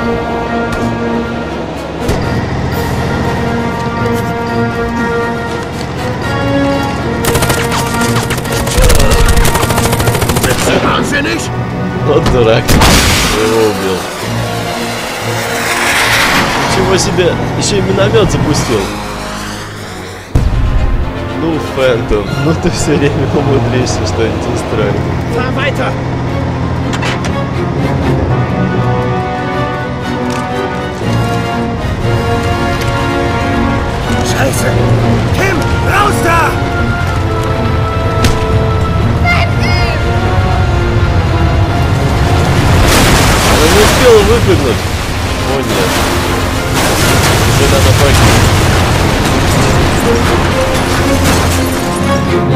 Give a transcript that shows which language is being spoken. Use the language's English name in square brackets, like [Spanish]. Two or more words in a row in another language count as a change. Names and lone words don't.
[Russian] Вот дурак. Его убил. Ничего себе! Еще и миномет запустил. Ну, Фэнтом, ну ты все время умудришься что-нибудь устроить. [German] Scheiße! Kim, raus da! [Russian] Она не успела выпрыгнуть. О нет. Уже надо погибнуть.